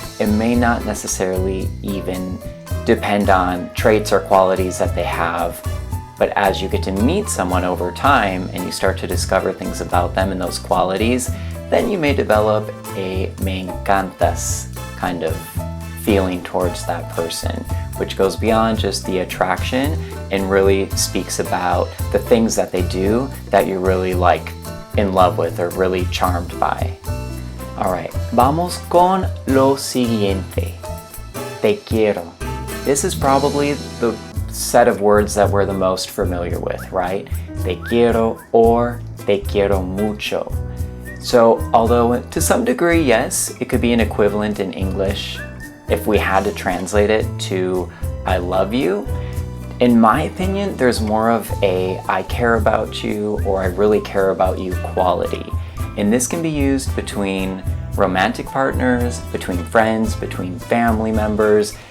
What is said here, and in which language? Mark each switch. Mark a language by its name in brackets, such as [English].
[English] it may not necessarily even depend on traits or qualities that they have, but as you get to meet someone over time and you start to discover things about them and those qualities, then you may develop a [Spanish] me encantas [English] kind of feeling towards that person, which goes beyond just the attraction and really speaks about the things that they do that you're really like in love with or really charmed by. [Spanish] All right, vamos con lo siguiente. Te quiero. [English] This is probably the set of words that we're the most familiar with, right? [Spanish] Te quiero or te quiero mucho. [English] So although to some degree, yes, it could be an equivalent in English if we had to translate it to I love you. In my opinion, there's more of a I care about you or I really care about you quality. And this can be used between romantic partners, between friends, between family members.